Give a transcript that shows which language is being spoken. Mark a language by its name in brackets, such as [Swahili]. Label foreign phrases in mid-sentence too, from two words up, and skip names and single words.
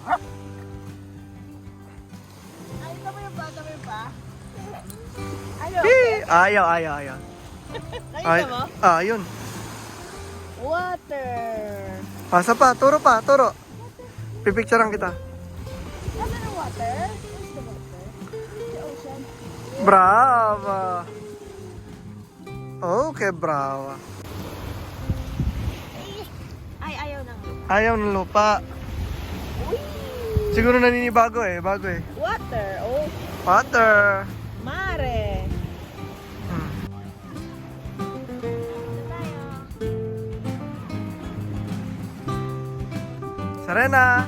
[Filipino] Ay, kami pa. Ayaw. Nakita mo? Yun. Water. Pasa pa, turo. Pipicturean kita. Ano ng [English] water? Where's the water? The ocean. [Filipino] Brava. Okay, brava. Ayaw ng lupa. Siguro naninibago eh. Bago eh. Water. Oh, Water. mare. Serena.